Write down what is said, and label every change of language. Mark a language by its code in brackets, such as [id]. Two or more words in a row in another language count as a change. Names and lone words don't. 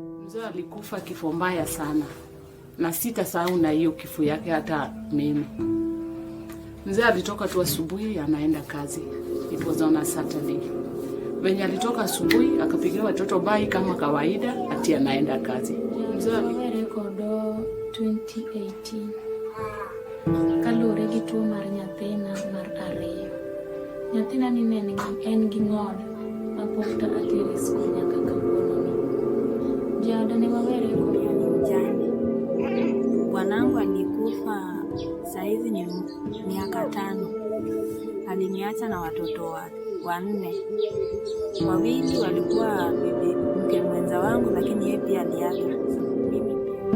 [sw] Mzee alikufa kifo mbaya sana, na sitasahau na hiyo kifo yake hata mimi. Mzee alitoka tu asubuhi anaenda kazi. [en] It was on a Saturday. [sw] Venye alitoka asubuhi akapigia watoto bai kama kawaida ati anaenda kazi. Mzee alikodo 2018. [luo] Kalure gitu mar nyathina mar ariyo. Nyathina ni en gi ng'ol mapokta atiri skul nyaka kawuono. Jada ni wawere jana. [sw] Bwanangu alikufa saizi ni miaka 5. Aliniacha na watoto 4. Wawili walikuwa bibi mke mwenza wangu, lakini yeye pia aliaga. Mimi pia.